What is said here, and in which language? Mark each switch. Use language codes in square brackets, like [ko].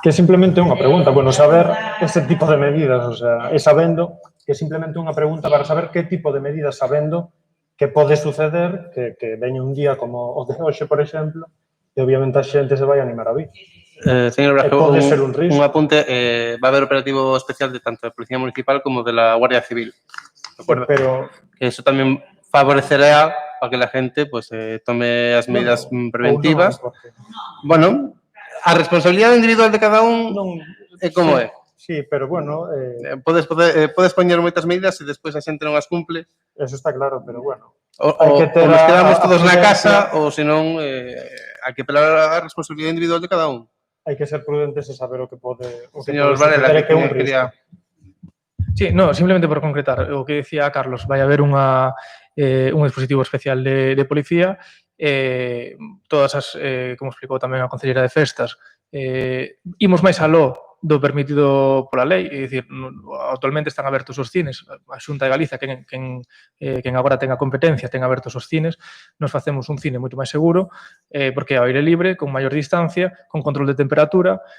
[gl] Que simplemente unha pregunta, bueno, saber ese tipo de medidas, o sea, e sabendo que simplemente unha pregunta para saber que tipo de medidas, sabendo que pode suceder, que veña un día como o de hoxe, por exemplo, e obviamente a xente se vai animar a vir. Señor Brajo, pode ser un risco. [es] Un apunte, va a haber operativo especial de tanto de Policía Municipal como de la Guardia Civil. ¿De acuerdo? [gl] Pero... Que eso tamén favorecerá para que [es] la gente [gl] pues, tome as medidas preventivas. Bueno, a responsabilidade individual de cada un é como é. Sí, pero bueno... Podes poñer moitas medidas e despois a xente non as cumple. [es] Eso está claro, pero bueno. [gl] Ou nos quedamos todos na casa, ou senón hai que apelar a responsabilidade individual de cada un. Hai que ser prudentes e saber o que pode... Señor Varela, que quería... Sí, no, simplemente por concretar o que decía Carlos, vai haber un dispositivo especial de policía, todas as, como explicou tamén a Concelleira de Festas, imos máis aló do permitido pola lei, é dicir, actualmente están abertos os cines, a Xunta de Galicia, quen agora ten a competencia, ten abertos os cines, nos facemos un cine moito máis seguro, porque é ao aire libre, con maior distancia, con control de temperatura,